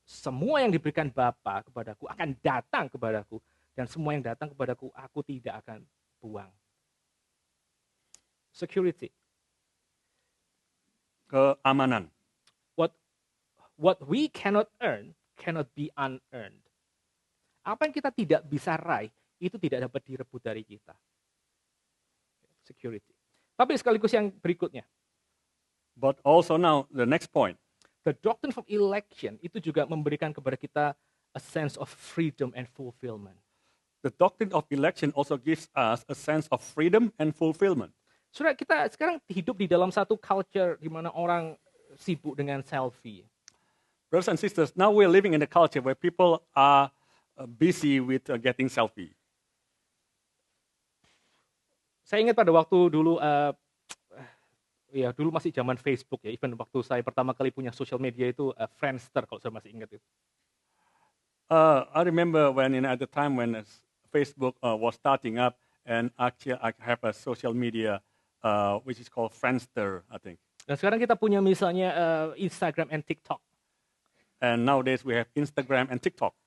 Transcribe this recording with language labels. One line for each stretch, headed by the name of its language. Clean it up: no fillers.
Indonesian: Semua yang diberikan Bapa kepadaku akan datang kepadaku, dan semua yang datang kepadaku, aku tidak akan buang.
English: Security.
Indonesian: Keamanan.
English: What we cannot earn cannot be unearned.
Indonesian: Apa yang kita tidak bisa raih, itu tidak dapat direbut dari kita. Security. Tapi sekaligus yang berikutnya.
English: But also now, the next point. The doctrine of election
Indonesian: itu juga memberikan kepada kita
English: a sense of freedom and fulfillment. The doctrine of election also gives us a sense of freedom and fulfillment.
Indonesian: Saudara, kita sekarang hidup di dalam satu culture di mana orang sibuk dengan selfie.
English: Brothers and sisters, now we're living in a culture where people are busy with getting selfie.
Indonesian: Saya ingat pada waktu dulu, dulu masih zaman Facebook ya.
English: Even
Indonesian: waktu saya pertama kali punya social media itu Friendster, kalau saya masih ingat itu.
English: I remember at the time when Facebook was starting up, and actually I have a social media which is called Friendster, I think.
Indonesian: Dan sekarang kita punya misalnya Instagram and TikTok.
English: And nowadays we have Instagram and TikTok.